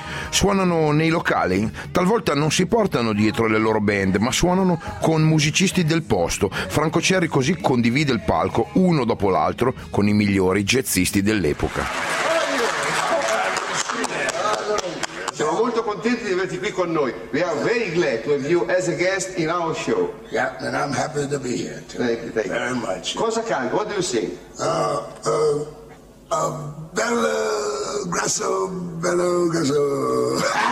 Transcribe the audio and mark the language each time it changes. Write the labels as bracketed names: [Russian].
[Italian] Suonano nei locali, talvolta non si portano dietro le loro band, ma suonano con musicisti del posto. Franco Cerri così condivide il palco, uno dopo l'altro, con i migliori jazzisti dell'epoca. Siamo molto contenti di averti qui con noi. [English] We are very glad to have you as a guest in our show. Yeah, and I'm happy to be here too. Thank you. Very much. [Italian] Cosa canta? [English] What do you sing? [Italian] Bello grasso, bello grasso.